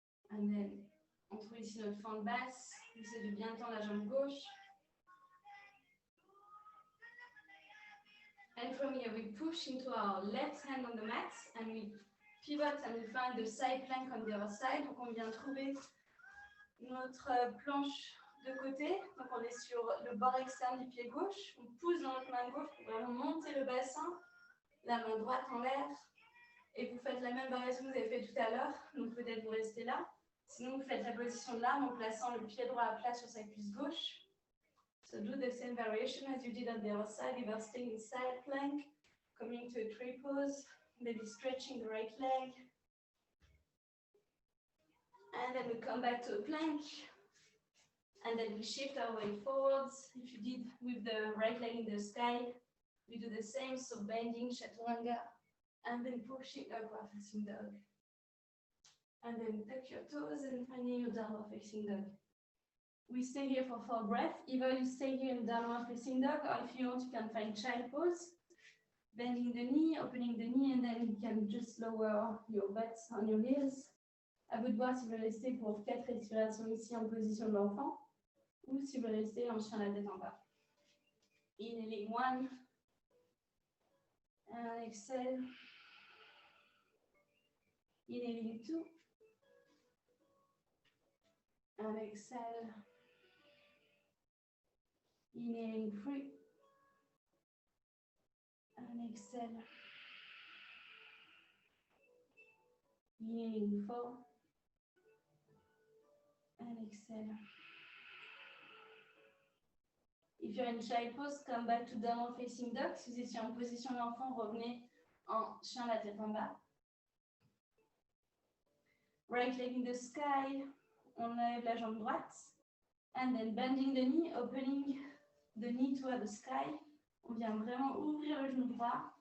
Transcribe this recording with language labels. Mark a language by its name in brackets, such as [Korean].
[English] And then, [French] on trouve ici notre fente basse. On essaie de bien tendre la jambe gauche. [English] And from here, we push into our left hand on the mat and we pivot and we find the side plank on the other side. [French] Donc, on vient trouver notre planche de côté. Donc, on est sur le bord externe du pied gauche. On pousse dans notre main gauche pour vraiment monter le bassin. La main droite en l'air. Et vous faites la même variation que vous avez fait tout à l'heure. Donc, peut-être vous restez là. Sinon, vous faites la position de l'arme en plaçant le pied droit à plat sur sa cuisse gauche. [English] So do the same variation as you did on the other side, either staying in side plank, coming to a tree pose, maybe stretching the right leg. And then we come back to a plank. And then we shift our way forwards. If you did with the right leg in the sky, we do the same, so bending, chaturanga, and then pushing upward facing dog. And then tuck your toes and finding your downward facing dog. We stay here for 4 breaths. Either you stay here in downward facing dog, or if you want, you can find child pose. Bending the knee, opening the knee, and then you can just lower your butt on your heels. [French] À vous de voir si vous voulez rester pour 4 respirations ici en position de l'enfant, ou si vous voulez rester en chien la tête en bas. [English] Inhaling 1. And exhale. Inhaling 2. And exhale. Inhaling 3. And exhale. Inhaling 4. And exhale. If you're in child pose, come back to downward facing dog. [French] Si vous étiez en position d'enfant, revenez en chien la tête en bas. [English] Right leg in the sky. [French] On lève la jambe droite. [English] And then bending the knee, opening the knee toward the sky. On vient vraiment ouvrir le genou droit.